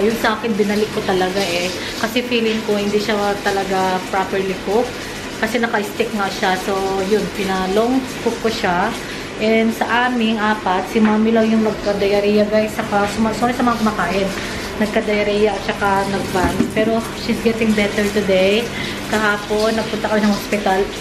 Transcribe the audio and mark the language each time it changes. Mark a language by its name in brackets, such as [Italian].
[Filipino] Yung sa akin, binalik ko talaga eh. Kasi feeling ko hindi siya talaga [English] properly cooked. [Filipino] Kasi naka-stick nga siya. So, yun, pinalong cook ko siya. And sa aming apat, si Mommy lang yung nagka-diarrhea guys. Saka, sorry sa mga kumakain. Nagka-diarrhea at saka nag-van. [English] Pero, she's getting better today. [Filipino] Kahapon, nagpunta kami ng hospital.